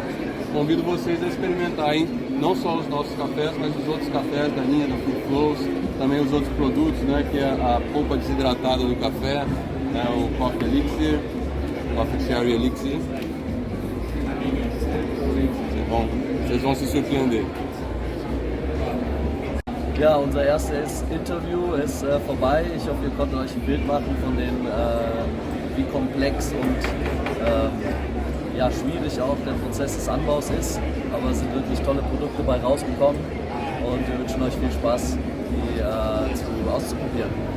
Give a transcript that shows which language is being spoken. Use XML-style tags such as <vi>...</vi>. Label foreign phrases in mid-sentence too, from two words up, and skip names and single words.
<pt>Convido vocês a experimentarem não só os nossos cafés, mas os outros cafés da linha da Food Flows, também os outros produtos, né, que é a polpa desidratada do café, né, o Coffee Elixir, Coffee Cherry Elixir. Bom, vocês vão se surpreender.</pt> <de>Ja, unser erstes Interview ist vorbei. Ich hoffe, ihr konntet euch ein Bild machen von wie komplex und schwierig auch der Prozess des Anbaus ist. Aber es sind wirklich tolle Produkte bei rausgekommen und wir wünschen euch viel Spaß, die auszuprobieren.</de>